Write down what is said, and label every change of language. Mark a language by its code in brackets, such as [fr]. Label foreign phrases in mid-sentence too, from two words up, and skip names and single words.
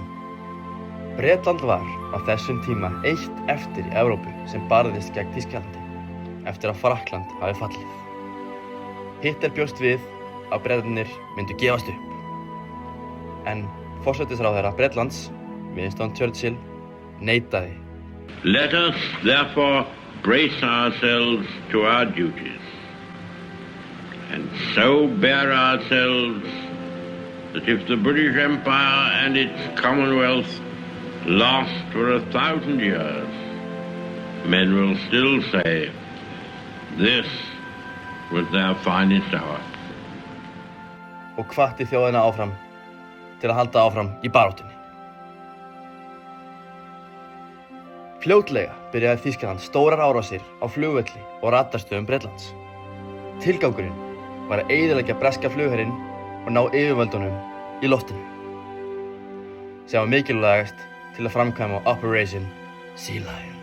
[is] Bretland var á þessum tíma eitt eftir í Evrópu sem barðist gegn Þýskalandi eftir að Frakkland hafi fallið. Hitler bjóst við að Bretarnir myndu gefast upp. En forsætisráðherra Bretlands, Winston Churchill, neitaði. [en] Let us therefore brace ourselves to our duties and so bear ourselves that if the British Empire and its Commonwealth last for 1,000 years, men will still say, this was their finest hour. [is] Og hvatti þjóðina áfram til að halda áfram í baráttunni. Fljótlega byrjaði Þýskaland stórar árásir á flugvelli og radarstöðum Bretlands. Tilgangurinn var að eyðileggja breska flugherinn og ná yfirvöldunum í loftinu, sem var mikilvægast til að framkvæma Operation Sea Lion.